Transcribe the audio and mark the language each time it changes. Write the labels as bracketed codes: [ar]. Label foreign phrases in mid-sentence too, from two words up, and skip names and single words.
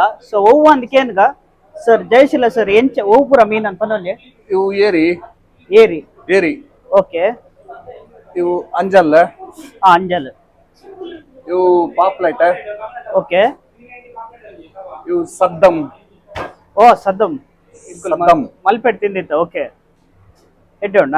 [tcy] ಸೊ ಅವು ಅಂದ್ ಕೇನ್ಗ ಸರ್ ಜಯಶೀಲ ಸರ್ ಎಂಚ ಅವು ಪೂರ ಮೀನ್ ಅಂತ ಪನೊಲ್ಲಿ? ಇವು ಏರಿ ಏರಿ. ಏರಿ ಓಕೆ. ಇವು ಅಂಜಲ್, ಅಂಜಲ್. ಇವು ಪಾಪ್ಲೆಟ್, ಓಕೆ. ಇವು ಸದ್ದಂ. ಓ ಸದ್ದಂ. ಸದ್ದಂ ಮಲ್ಪೆಟ್ ತಿಂದಿತ್ತ. ಓಕೆ. ಎಡ್ಡೋಣ.